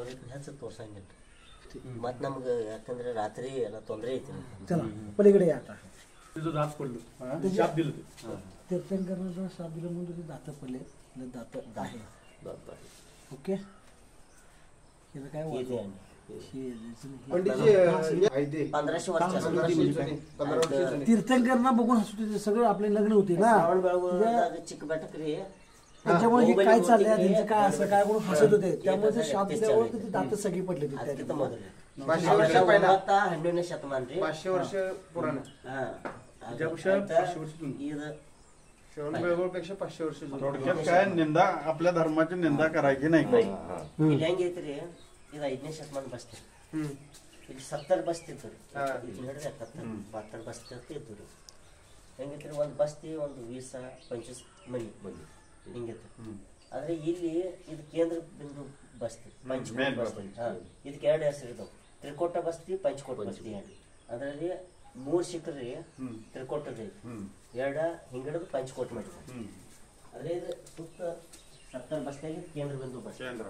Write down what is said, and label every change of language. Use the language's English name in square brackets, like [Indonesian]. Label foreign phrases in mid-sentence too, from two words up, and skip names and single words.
[Kannada] ಹೆಚ್ಚು ತೋರ್ಸಂಗಿಲ್ಲ ಮತ್ತು ನಮ್ಗೆ ಯಾಕಂದ್ರೆ ರಾತ್ರಿ ಎಲ್ಲ ತೊಂದರೆ ಐತಿ [Marathi] चला पलीकडे या आता तिचं दात पडलं शाप दिलं ते तीर्थंकरांना शाप दिलं म्हणून तुझे दात पडले दात आहे ओके याला काय इथे वाटतं? पंडितजी आहे ते. 1500 वर्ष 15 वर्ष जुने. तीर्थंकरांना बघून हसत होते सगळे आपले लग्न होते ना श्रावण बेळगोळ चिಕ್ಕ बेटक ರೀ त्याच्यामुळे हे काय चाललंय त्यांचं काय असं काय म्हणून हसत होते त्यामुळे ते शाप 146 दिल्यावर ते दात सगळी पडले [Kannada] ಅದಕ್ಕಿಂತ ಮೊದಲು [Marathi] 500 वर्ष पहिला [Kannada] 12ನೇ ಶತಮಾನ ರೀ [Marathi] 500 वर्ष पुराण हा त्याच्यापेक्षा 500 वर्ष जुनं. [Kannada] ಇದು [Marathi] श्रवण बेळगोळपेक्षा 500 वर्ष जुने. थोडक्यात काय निंदा आपल्या धर्माची निंदा करायची नाही [Kannada] ಇಲ್ಲಿ ಹೆಂಗೈತ್ರಿ ಇದು 5ನೇ ಶತಮಾನ ಬಸ್ತಿ हम्म. ಇಲ್ಲಿ 70 ಬಸ್ತಿತ್ತು ಹಾ. ಇಲ್ಲಿ ಹಿಡಿದ್ರೆ 72 ಬಸ್ತಿ ಅಂತ ಇದ್ದು ರೀ ಹೆಂಗೈತ್ರಿ ಒಂದು ಬಸ್ತಿ ಒಂದು 20-25 ಮನಿ ಹಿಂಗಿತ್ತು ಆದ್ರೆ ಇಲ್ಲಿ ಇದು ಕೇಂದ್ರ ಬಿಂದು ಬಸ್ತಿ ಪಂಚಕೋಟ ಬಸ್ತಿ ಇದಕ್ಕೆ 2 ಹೆಸರು ಇದಾವೆ ತ್ರಿಕೋಟ ಬಸ್ತಿ ಪಂಚಕೋಟ ಬಸ್ತಿ ಅದರಲ್ಲಿ 3 ಸಿಕ್ಕರಿ ತ್ರಿಕೋಟದ ಎರಡು ಹಿಂಗಿಡದು ಪಂಚಕೋಟ ಮಾಡಿದ್ರು ಅದೇ ಇದು ಸುತ್ತ 70 ಬಸ್ತಿಯಾಗಿ ಕೇಂದ್ರ ಬಿಂದು ಬಸ್ತಿ